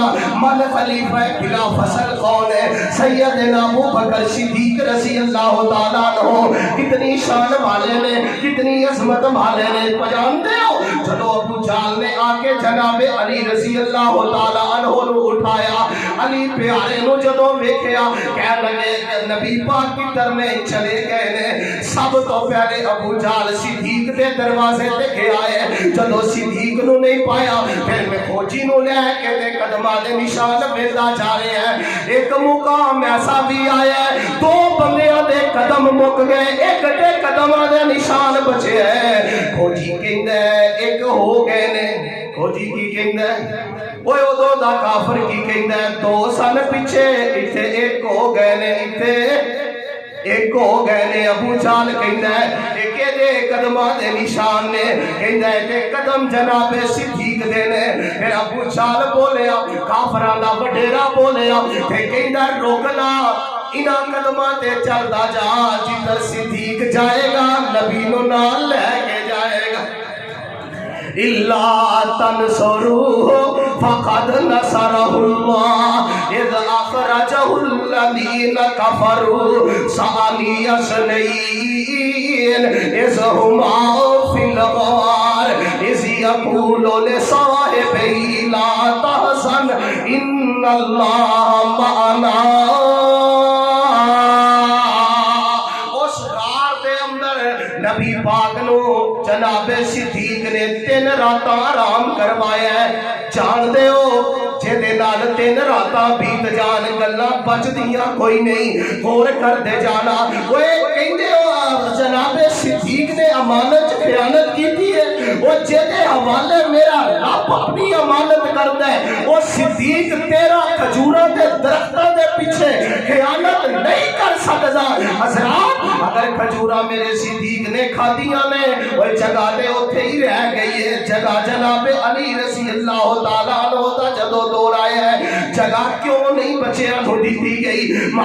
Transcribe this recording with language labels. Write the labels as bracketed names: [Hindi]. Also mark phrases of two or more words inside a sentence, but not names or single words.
[Urdu] من خلیفہ بلا فصل کون ہے؟ سیدنا ابو بکر صدیق رضی اللہ تعالیٰ عنہ. [Punjabi] کتنی شان والے نے، کتنی عظمت والے نے. [Urdu] جانتے ہو [Punjabi] چلو ابو جال نے آ کے جناب علی رضی اللہ تعالیٰ عنہ نو اٹھایا. علی پیارے نو جدوں ویکھیا کہہ لگے نبی پاک کی طرف چلے گئے نے. سب تو پہلے ابو جال صدیق دے دروازے تے گیا ہے، جدوں صدیق نو نہیں پایا پھر میں کھوجی نو لے کے دے قدماں دے نشان ویندا [Urdu] جا رہے ہیں. [Punjabi] ایک مقام ایسا بھی آیا ہے 2 بندیاں دے قدم مک گئے، ایک دے قدماں دے نشان بچے ہیں. کھوجی کہندا ہے ایک ہو گئے نے. کھوجی کی کہندا ہے اوے ادو دا کافر کی کہندا ہے 2 سال پیچھے ایتھے ایک ہو گئے نے، ایتھے ایک ہو گئے نے. ابو جال کہندا ہے ایک دے قدماں دے نشان نے کہندا ہے کہ قدم جناب صدیق دے نے پھر ابو جہل بولیا کافراں دا وڈیرا بولیا تے کہندا روکنا انہاں قدماں تے چلدا جا جدھر صدیق جائے گا نبی نو نال لے کے جائے گا [Arabic] إِلَّا تَنْصُرُوهُ فَقَدْ نَصَرَهُ اللَّهُ إِذْ أَخْرَجَهُ الَّذِينَ كَفَرُوا ثَانِيَ اثْنَيْنِ إِذْ هُمَا فِي الْغَارِ إِذْ يَقُولُ لِصَاحِبِهِ لَا تَحْزَنْ إِنَّ اللَّهَ مَعَنَا [Punjabi] نبی پاک نو جناب صدیق نے 3 راتاں آرام کروایا ہے جان دے ہو جے نال 3 راتاں بیت جان گلاں بچدیاں کوئی نہیں ہور کر دے جانا اوے کہندے ہو جناب صدیق نے امانت خیانت کیتی ہے او جے دے حوالے میرا رب اپنی امانت کردا ہے او صدیق تیرا کھجوراں دے درختاں دے پیچھے خیانت نہیں کر سکدا حضرات اگر کھجوراں میرے صدیق نے کھادیاں نے وہ جگہ دے اوتھے ہی رہ گئی ہے جگہ جناب علی رضی اللہ تعالیٰ عنہ دا جدو دور آیا ہے جگہ کیوں نہیں بچیاں نو دیتی گئی ماں